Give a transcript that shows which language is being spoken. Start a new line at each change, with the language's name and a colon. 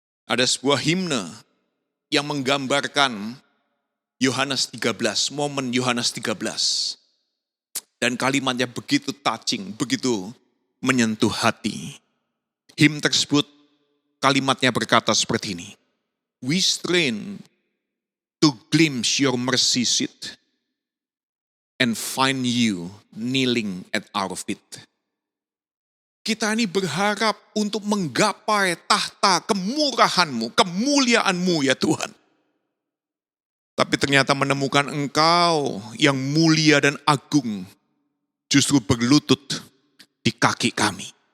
Indonesian: Ada sebuah himne yang menggambarkan Yohanes 13, momen Yohanes 13. Dan kalimatnya begitu touching, begitu menyentuh hati. Hymn tersebut kalimatnya berkata seperti ini.
English: We strain to glimpse your mercy seat and find you kneeling at our feet.
Indonesian: Kita ini berharap untuk menggapai tahta kemurahan-Mu, kemuliaan-Mu ya Tuhan. Tapi ternyata menemukan Engkau yang mulia dan agung justru berlutut di kaki kami.